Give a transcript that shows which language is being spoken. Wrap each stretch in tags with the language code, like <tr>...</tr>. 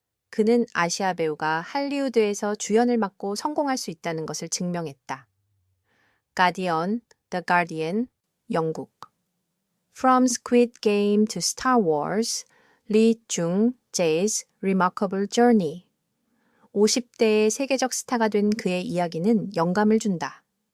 <ko>그는 아시아 배우가 할리우드에서 주연을 맡고 성공할 수 있다는 것을 증명했다. 가디언, The Guardian, 영국.</ko> <en>From Squid Game to Star Wars, Lee Jung-jae's remarkable journey.</en> <ko>50대의 세계적 스타가 된 그의 이야기는 영감을 준다.</ko>